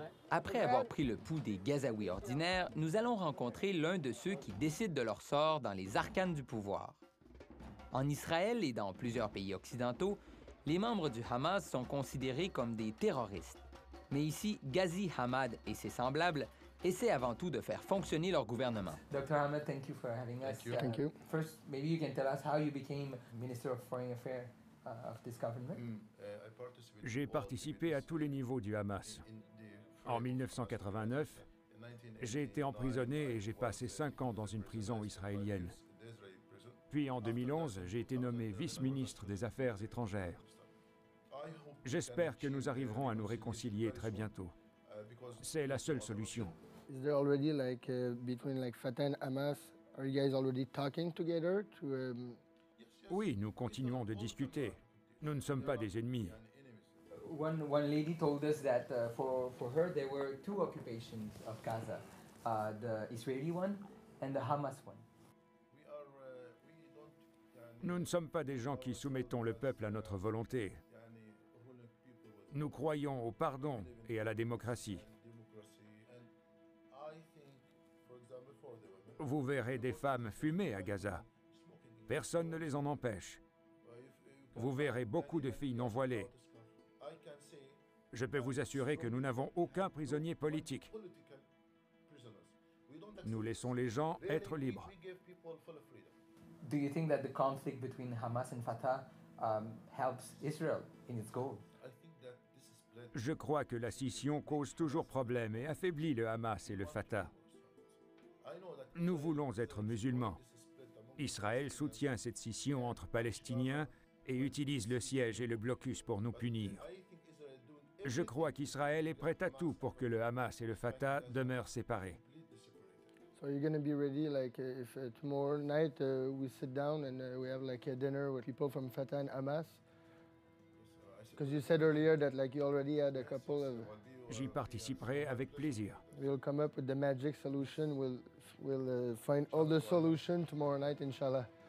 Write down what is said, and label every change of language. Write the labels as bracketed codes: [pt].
[fr] Après avoir pris le pouls des Gazaouis ordinaires, nous allons rencontrer l'un de ceux qui décident de leur sort dans les arcanes du pouvoir. En Israël et dans plusieurs pays occidentaux, les membres du Hamas sont considérés comme des terroristes. Mais ici, Ghazi Hamad et ses semblables essaient avant tout de faire fonctionner leur gouvernement. [en] Dr. Ahmed, thank you for having us. Thank you. First, maybe you can tell us how you became Minister of Foreign Affairs of this government. [fr] J'ai participé à tous les niveaux du Hamas. En 1989, j'ai été emprisonné et j'ai passé 5 ans dans une prison israélienne. Puis en 2011, j'ai été nommé vice-ministre des Affaires étrangères. J'espère que nous arriverons à nous réconcilier très bientôt. C'est la seule solution. [en] Is there already like between like Fatah and Hamas? Are you guys already talking together to? [fr] Oui, nous continuons de discuter. Nous ne sommes pas des ennemis. [en] One lady told us that for her there were two occupations of Gaza, the Israeli one and the Hamas one. [fr] Nous ne sommes pas des gens qui soumettons le peuple à notre volonté. Nous croyons au pardon et à la démocratie. Vous verrez des femmes fumer à Gaza. Personne ne les en empêche. Vous verrez beaucoup de filles non voilées. Je peux vous assurer que nous n'avons aucun prisonnier politique. Nous laissons les gens être libres. [en] Do you think that the conflict between Hamas and Fatah helps Israel in its goal? [fr] Je crois que la scission cause toujours problème et affaiblit le Hamas et le Fatah. Nous voulons être musulmans. Israël soutient cette scission entre Palestiniens et utilise le siège et le blocus pour nous punir. Je crois qu'Israël est prêt à tout pour que le Hamas et le Fatah demeurent séparés. [en] So you're gonna be ready like if tomorrow night we sit down and we have like a dinner with people from Fatah and Hamas? Because you said earlier that like you already had a couple of. [fr] J'y participerai avec plaisir. [en] We'll come up with the magic solution. We'll find all the solution tomorrow night, inshallah.